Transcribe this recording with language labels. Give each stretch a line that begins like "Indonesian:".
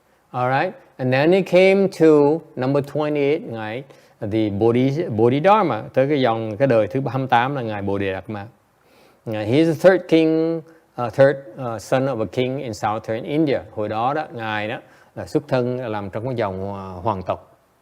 English: Alright, and then it came to number 28, ngài the Bodhidharma,
Vietnamese: tới cái đời thứ 28 là ngài Bodhidharma.
English: He is the third son of a king in southern India.
Vietnamese: Hồi đó ngài đó là xuất thân làm trong cái dòng hoàng tộc.